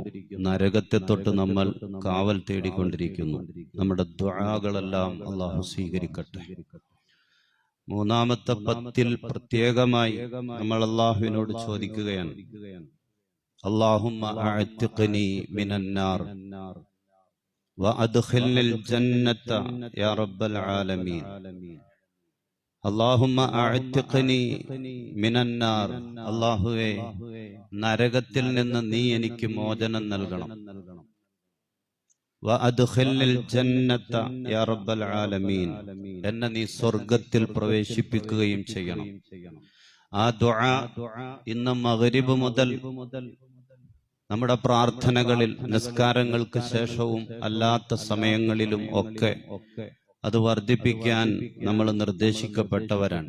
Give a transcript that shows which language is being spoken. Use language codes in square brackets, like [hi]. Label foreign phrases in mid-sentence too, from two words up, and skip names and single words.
[ml] നരകത്തെ തൊട്ട് നമ്മൾ കാവൽ തേടിക്കൊണ്ടിരിക്കുന്നു. നമ്മുടെ ദുആകളെല്ലാം അല്ലാഹു സ്വീകരിക്കട്ടെ. മൂന്നാമത്തെ 10ൽ പ്രത്യേകമായി നമ്മൾ അല്ലാഹുവിനോട് ചോദിക്കുകയാണ്, [ar] اللهم أعتقني من النار, وأدخلني الجنة يا رب العالمين اللهم أعتقني من النار [ml] അല്ലാഹുവേ നരകത്തിൽ നിന്ന് നീ എനിക്ക് മോചനം നൽകണം. [ar] وأدخلني الجنة يا رب العالمين [ml] എന്നെ നീ സ്വർഗ്ഗത്തിൽ പ്രവേശിപ്പിക്കുകയും ചെയ്യണം. ആ ദുആ ഇന്ന് മഗ്രിബ് മുതൽ നമ്മുടെ പ്രാർത്ഥനകളിൽ നിസ്കാരങ്ങൾക്ക് ശേഷവും അല്ലാത്ത സമയങ്ങളിലും ഒക്കെ അത് വർദ്ധിപ്പിക്കാൻ നമ്മൾ നിർദ്ദേശിക്കപ്പെട്ടവരാണ്.